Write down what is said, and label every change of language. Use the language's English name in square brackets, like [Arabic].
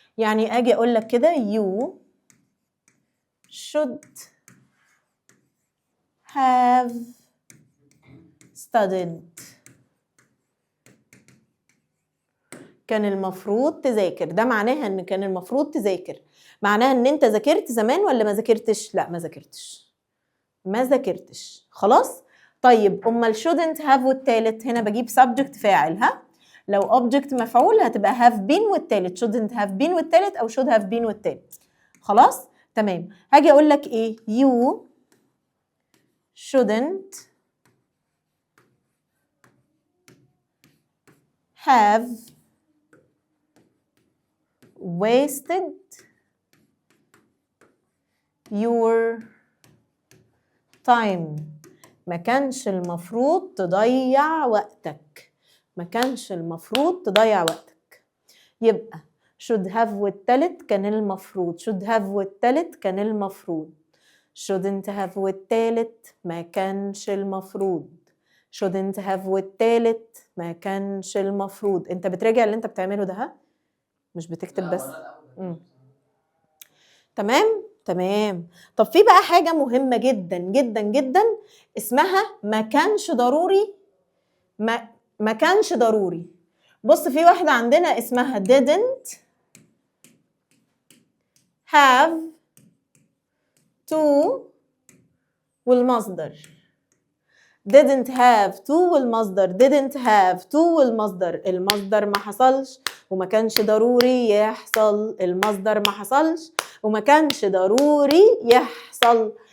[Arabic] يعني اجي اقول لك كده [English] you should have studied، [Arabic] كان المفروض تذاكر. ده معناها ان كان المفروض تذاكر، معناها ان انت ذاكرت زمان ولا ما ذاكرتش؟ لا، ما ذاكرتش. خلاص؟ طيب امال shouldn't have والتالت هنا بجيب subject فاعل. ها، لو object مفعول هتبقى have been والتالت، shouldn't have been والتالت او should have been والتالت. خلاص؟ تمام. هاجي اقول لك ايه؟ [English] you shouldn't have wasted your time. [Arabic] ما كانش المفروض تضيع وقتك، ما كانش المفروض تضيع وقتك. يبقى should have والتالت كان المفروض، should have والتالت كان المفروض، shouldn't have والتالت ما كانش المفروض، shouldn't have والتالت ما كانش المفروض. انت بتراجع اللي انت بتعمله ده. ها، مش بتكتب بس. تمام. طب في بقى حاجة مهمة جدا جدا جدا اسمها ما كانش ضروري. ما كانش ضروري. بص في واحدة عندنا اسمها didn't have to والمصدر. didn't have to والمصدر. didn't have to والمصدر. المصدر ما حصلش وما كانش ضروري يحصل. المصدر ما حصلش وما كانش ضروري يحصل.